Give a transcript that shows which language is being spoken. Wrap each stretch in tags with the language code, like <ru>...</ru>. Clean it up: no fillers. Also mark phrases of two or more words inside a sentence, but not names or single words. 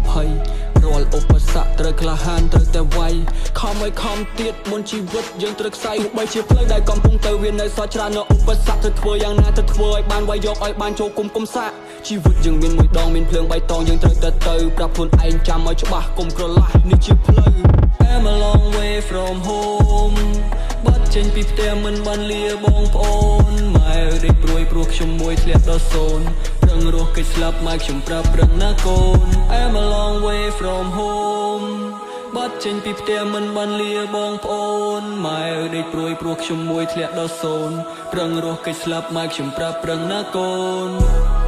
<km>ភ័យរាល់ឧបសគ្គត្រូវក្លាហានត្រូវតែវាយខំឲ្យខំទៀតមុនជីវិតយើងត្រូវខ្សែទោះបីជាផ្លូវដែលកំពុងទៅវានៅសល់ច្រើន នៅឧបសគ្គត្រូវធ្វើយ៉ាងណាទៅធ្វើឲ្យបានវាយយកឲ្យបានចូលគុំគុំសាក់ជីវិតយើងមានមួយដងមានភ្លើងបៃត ងយើងត្រូវតែទៅប្រាប់ខ្លួនឯងចាំឲ្យច្បាស់កុំក្រឡាស់នេះជាផ្លូវ</km> <en>I'm a long way from home</en> <km>បាត់ចេញពីផ្ទះមិនបានលាបងប្អូនម៉ែដេកព្រួយព្រោះខ្ញុំមួយធ្លាក់ដល់សូន្យប្រឹងរស់គេស្លាប់ម៉ែខ្ញុំប្រាប់ប្រឹងណាកូន</km> <en>I'm a long way from home</en> <km>បាត់ចេញពីផ្ទះមិនបានលាបងប្អូនម៉ែដេកព្រួយព្រោះខ្ញុំមួយធ្លាក់ដល់សូន្យប្រឹងរស់គេស្លាប់ម៉ែខ្ញុំប្រាប់ប្រឹងណាកូន</km>